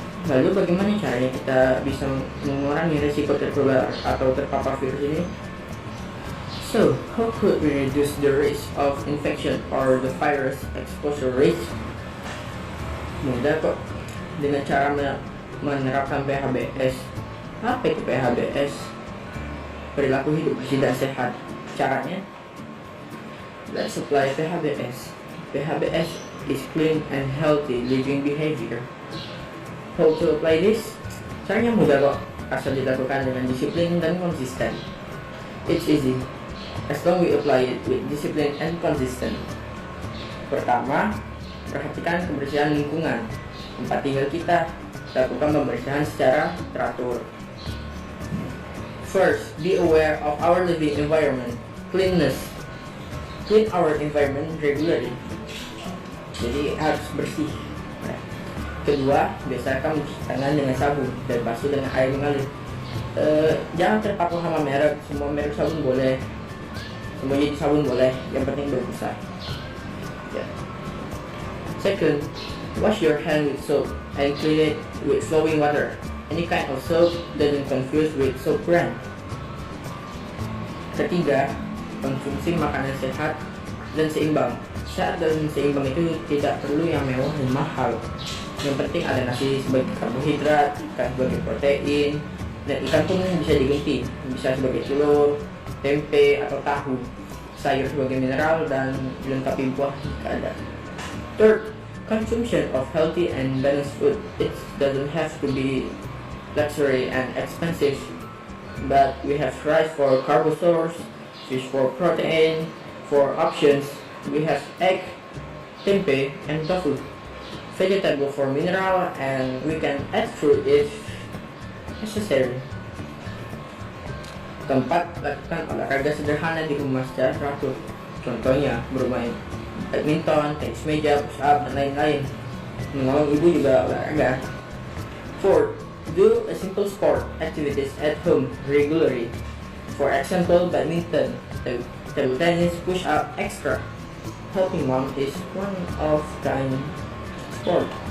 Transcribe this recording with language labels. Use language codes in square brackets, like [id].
[id] Lalu bagaimana caranya kita bisa mengurangi risiko tertular atau terpapar virus ini? [en] So, how could we reduce the risk of infection or the virus exposure risk? [id] Mudah kok, dengan cara menerapkan PHBS. Apa itu PHBS? Perilaku hidup bersih dan sehat. [en] Caranya, let's apply PHBS. PHBS is clean and healthy living behavior. How to apply this? [id] Caranya mudah kok, asal dilakukan dengan disiplin dan konsisten. [en] It's easy, as long we apply it with discipline and consistent. [id] Pertama, perhatikan kebersihan lingkungan tempat tinggal kita. Lakukan pembersihan secara teratur. [en] First, be aware of our living environment. Cleanliness. Clean our environment regularly. [id] Jadi harus bersih. Kedua, biasakan mencuci tangan dengan sabun dan basuh dengan air mengalir. Jangan terpaku sama merek. Semua merek sabun boleh, semua jenis sabun boleh. Yang penting berusaha. [en] Second, wash your hand with soap and clean it with flowing water. Any kind of soap doesn't confuse with soap brand. [id] Ketiga, konsumsi makanan sehat dan seimbang. Sehat dan seimbang itu tidak perlu yang mewah dan mahal. Yang penting ada nasi sebagai karbohidrat, ikan sebagai protein, dan ikan pun bisa diganti, bisa sebagai telur, tempe atau tahu, sayur sebagai mineral, dan dilengkapi buah jika ada. [en] Third, consumption of healthy and balanced food. It doesn't have to be luxury and expensive, but we have rice for carbo source, fish for protein. For options, we have egg, tempe, and tofu. Vegetable for mineral, and we can add fruit if necessary. [id] Keempat, lakukan olahraga sederhana di rumah secara teratur. Contohnya bermain badminton, tenis meja, push up, dan lain-lain. Menolong ibu juga olahraga. [en] Fourth, do a simple sport activities at home regularly. For example, badminton, table tennis, push up, extra. Helping mom is one of kind sport.